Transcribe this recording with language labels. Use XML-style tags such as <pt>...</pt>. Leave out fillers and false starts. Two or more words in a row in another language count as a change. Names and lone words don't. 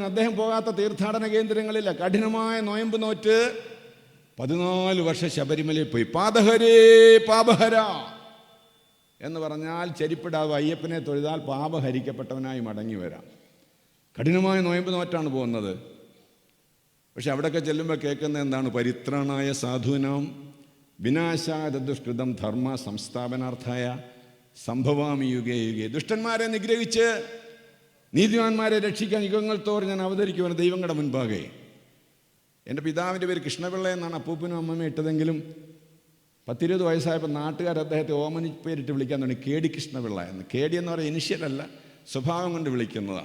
<ml>അദ്ദേഹം പോകാത്ത തീർത്ഥാടന കേന്ദ്രങ്ങളില്ല. കഠിനമായ നോയമ്പ് നോറ്റ് 14 വർഷം ശബരിമലയിൽ പോയി.</ml> <sa>പാദഹരേ പാപഹര</sa> <ml>എന്ന് പറഞ്ഞാൽ ചെരിപ്പിടാവ് അയ്യപ്പനെ തൊഴുതാൽ പാപഹരിക്കപ്പെട്ടവനായി മടങ്ങി വരാം. കഠിനമായ നോയമ്പ് നോറ്റാണ് പോകുന്നത്. പക്ഷെ അവിടെയൊക്കെ ചെല്ലുമ്പോൾ കേൾക്കുന്നത് എന്താണ്?</ml> <sa>പരിത്രാണായ സാധൂനാം വിനാശായ ദുഷ്കൃതം ധർമ്മ സംസ്ഥാപനാർത്ഥായ സംഭവാമി യുഗേ യുഗേ.</sa> <ml>ദുഷ്ടന്മാരെ നിഗ്രഹിച്ച് നീതിമാന്മാരെ രക്ഷിക്കാൻ യുഗങ്ങൾ തോറും ഞാൻ അവതരിക്കുവാൻ ദൈവങ്ങളുടെ മുൻപാകെ. എൻ്റെ പിതാവിൻ്റെ പേര് കൃഷ്ണപിള്ള എന്നാണ് അപ്പൂപ്പനും അമ്മമ്മയും ഇട്ടതെങ്കിലും 10-20 വയസ്സായപ്പോൾ നാട്ടുകാർ അദ്ദേഹത്തെ ഓമനി പേരിട്ട് വിളിക്കാൻ തുടങ്ങി, കേടി കൃഷ്ണപിള്ള എന്ന്. കേടി എന്ന് പറയുന്ന ഇനിഷ്യലല്ല, സ്വഭാവം കൊണ്ട് വിളിക്കുന്നതാണ്.</ml>